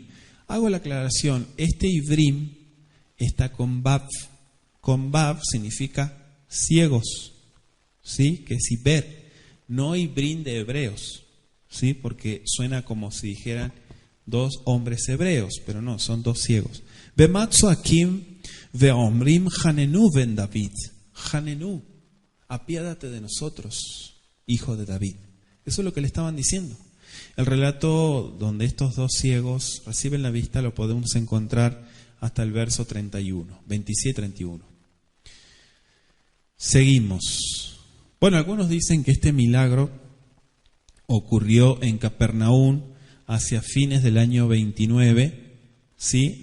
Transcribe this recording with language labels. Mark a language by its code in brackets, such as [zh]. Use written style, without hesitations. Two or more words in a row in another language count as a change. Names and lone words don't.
[es] Hago la aclaración, este Ivrim está con Bab. Con Bab significa ciegos, ¿sí? Que es Iber, no Ibrim de hebreos, ¿sí? Porque suena como si dijeran 2 hombres hebreos, pero no, son 2 ciegos. [he] במצו עקים ואומרים חננו בן דוד. [es] Hanenu, apiádate de nosotros, hijo de David. Eso es lo que le estaban diciendo. El relato donde estos 2 ciegos reciben la vista lo podemos encontrar hasta el verso 31, 27-31. Seguimos. Bueno, algunos dicen que este milagro ocurrió en Capernaum hacia fines del año 29, ¿sí?